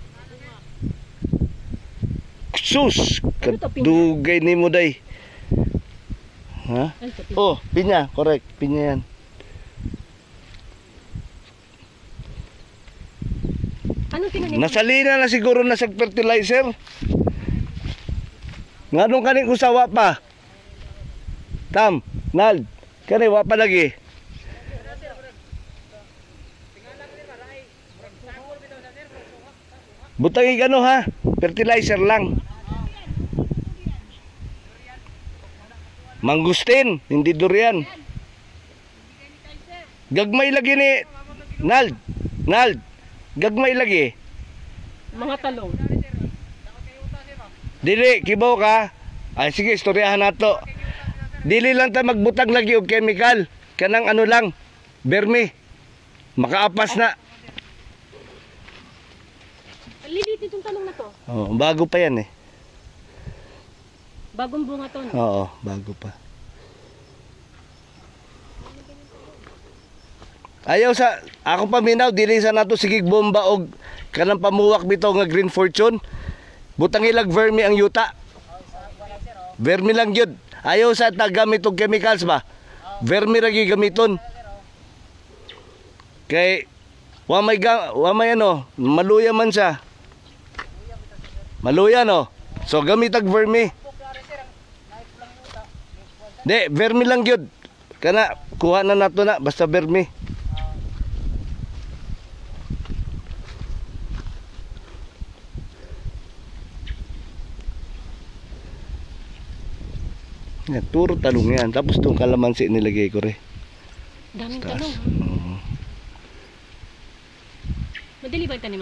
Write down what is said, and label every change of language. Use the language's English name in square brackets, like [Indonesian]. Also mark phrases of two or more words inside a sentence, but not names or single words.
[Cebuano] Sus! [Filipino] Ano to, pinya? [Cebuano] Kadugay ni mo day. Ha? [Filipino] Ano to, pinya? Oh, pinya. Correct. Pinya yan. Anong tinanim? [Cebuano] Nasalina na siguro na sa fertilizer. Nganong kaning usawa pa? Tam, Nal, kani wa pa lagi. Butangi gano ha, fertilizer lang. [Filipino] Mangustin, hindi durian. [Cebuano] Gagmay lagi ni Nal, Nal, gagmay lagi. Mga talong. Dili, kibaw ka. Ay sige, istoryahan nato. Dili lang ta magbutang lagi og chemical. Kanang ano lang, bermi. Makaapas na. [Filipino] Lilit itong talong na to. Oh, bago pa yan eh. Bagong bunga to. No? Oo, bago pa. [Cebuano] Ayaw sa ako paminaw dili sa nato sigig bomba og kanang pamuwak bitaw nga green fortune. Butang ilag vermi ang yuta. Vermi lang gyud. Ayaw sa tagamit og chemicals ba. Vermi ra gigamiton. Kay wa may ano, maluya man siya. Maluya no. So gamit ag vermi. De, vermi lang gyud. Kana kuha na nato na basta vermi. [Filipino] Yan, puro talong yan. Tapos itong kalamansi nilagay ko rin. Daming talong. Madali ba taniman?